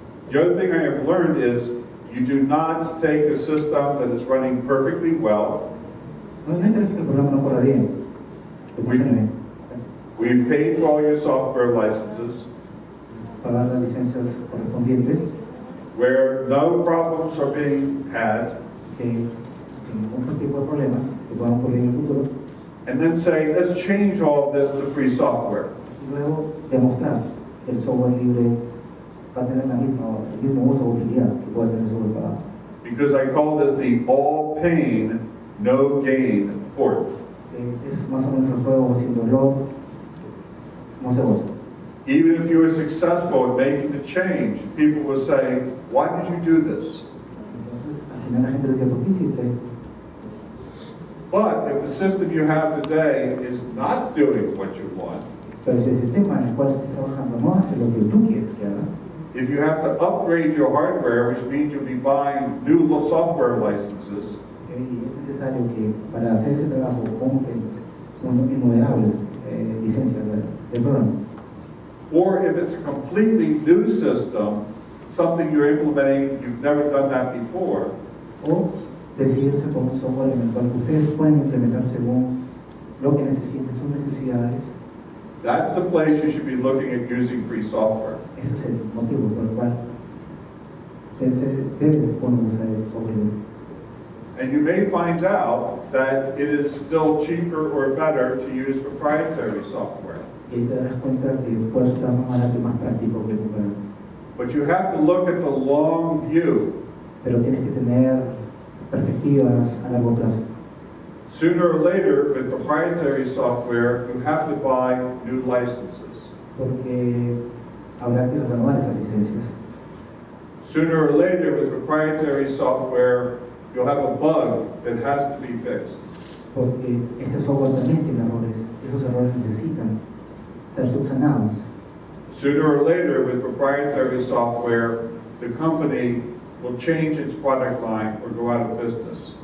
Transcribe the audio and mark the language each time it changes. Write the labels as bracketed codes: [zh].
[en] The other thing I have learned is you do not take a system that is running perfectly well. [es] No interesa que el programa no corra bien. Que funcione bien. [en] We've paid for all your software licenses, [es] Pagar las licencias correspondientes, [en] where no problems are being had, [es] que sin ningún tipo de problemas que puedan ocurrir en el futuro, [en] and then say, let's change all of this to free software. [es] y luego demostrar que el software libre va a tener el mismo uso o utilidad que puede tener el software pagado. [en] Because I call this the all pain, no gain port. [es] Es más o menos el juego sin dolor, no se goza. [en] Even if you were successful in making the change, people will say, why did you do this? [es] Entonces, al final la gente decía, ¿por qué hiciste esto? [en] But if the system you have today is not doing what you want, [es] Pero si el sistema en el cual estás trabajando no hace lo que tú quieres que haga, [en] if you have to upgrade your hardware, which means you'll be buying new software licenses, [es] y es necesario que para hacer ese trabajo compren innumerables licencias del programa. [en] or if it's a completely new system, something you're implementing, you've never done that before, [es] O decidirse por un software en el cual ustedes pueden implementar según lo que necesiten, sus necesidades. [en] that's the place you should be looking at using free software. [es] Ese es el motivo por el cual debes poner usar el software libre. [en] And you may find out that it is still cheaper or better to use proprietary software. [es] Y ahí te darás cuenta que puede estar más barato y más práctico que comprar. [en] But you have to look at the long view. [es] pero tienes que tener perspectivas a largo plazo. [en] Sooner or later, with proprietary software, you have to buy new licenses. [es] Porque habrá que renovar esas licencias. [en] Sooner or later, with proprietary software, you'll have a bug that has to be fixed. [es] Porque este software también tiene errores. Esos errores necesitan ser subsanados. [en] Sooner or later, with proprietary software, the company will change its product line or go out of business.